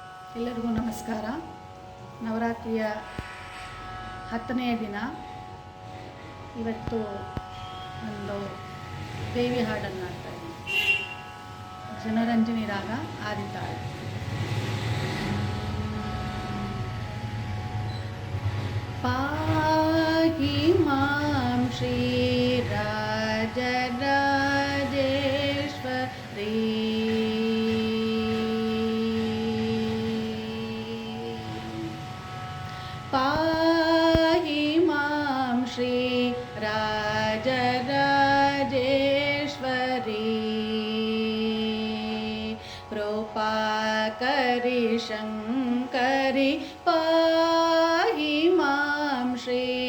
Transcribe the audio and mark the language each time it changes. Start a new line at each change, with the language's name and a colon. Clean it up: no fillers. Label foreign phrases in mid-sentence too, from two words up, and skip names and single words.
Kannada: ಎಲ್ಲರಿಗೂ ನಮಸ್ಕಾರ. ನವರಾತ್ರಿಯ 10ನೆಯ ದಿನ. ಇವತ್ತು ಒಂದು ದೇವಿ ಹಾಡನ್ನು ಹಾಡ್ತಾ ಇದ್ದೀನಿ. ಜನರಂಜನಿ ರಾಗ ಆದಿತಾಳ.
Sanskrit: ಪಾಹಿ ಮಾಂ ಶ್ರೀ ರಾಜರಾಜೇಶ್ವರಿ ಪಾಹಿ ಮಾಂ ಶ್ರೀ ರಾಜರಾಜೇಶ್ವರಿ ಕೃಪಾಕರಿ ಶಂಕರಿ ಪಾಹಿ ಮಾಂ ಶ್ರೀ